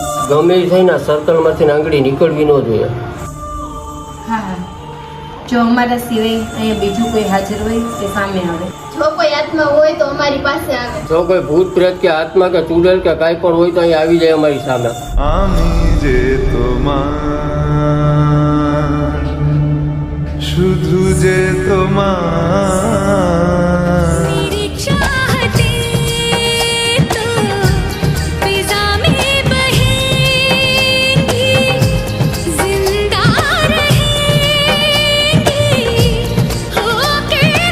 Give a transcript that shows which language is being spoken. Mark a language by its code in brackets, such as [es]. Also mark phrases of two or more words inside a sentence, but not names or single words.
[gu] ગમે એ થઈને સર્કલમાંથી આંગળી નીકળવી ન જોઈએ. હા, જો અમારા સિવાય અહીંયા બીજું કોઈ હાજર હોય તે સામે આવે. જો કોઈ આત્મા હોય તો અમારી પાસે આવે. જો કોઈ ભૂત પ્રેત કે આત્મા કે ચૂડેલ કે કાંઈ પણ હોય તો અહીંયા આવી જાય અમારી સામે. [bn] আমি যে তোমার শুধু যে তোমার [hi] मेरी चाहते तो फिजा में बहेंगी जिंदा रहेंगी होके